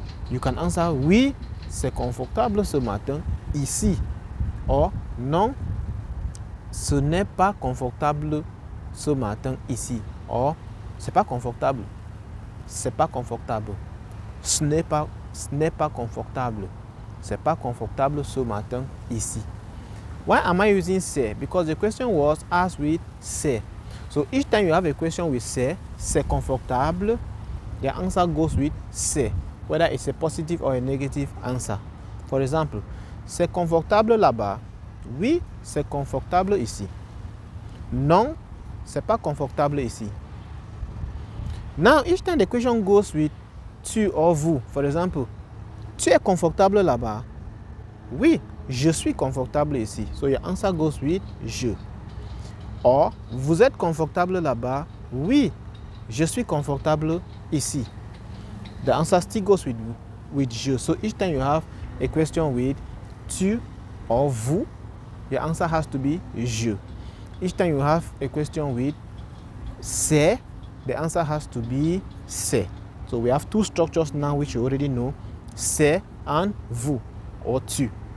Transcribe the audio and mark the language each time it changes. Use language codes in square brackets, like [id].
[en] You can answer [fr] oui, c'est confortable ce matin ici, or non, ce n'est pas confortable ce matin ici, or c'est pas confortable, c'est pas confortable, ce n'est pas confortable, c'est pas confortable ce matin ici. [en] Why am I using c'est? Because the question was asked with c'est. So each time you have a question with c'est confortable, the answer goes with c'est, whether it's a positive or a negative answer. For example, [fr] c'est confortable là-bas. Oui, c'est confortable ici. Non, c'est pas confortable ici. [en] Now, each time the question goes with tu or vous, for example, [fr] tu es confortable là-bas? Oui, je suis confortable ici. [en] So your answer goes with je. [fr] Or, vous êtes confortable là-bas? Oui, je suis confortable ici. [en] The answer still goes with je. So each time you have a question with tu or vous, your answer has to be je. Each time you have a question with c'est, the answer has to be c'est. So we have two structures now which you already know, c'est and vous or tu.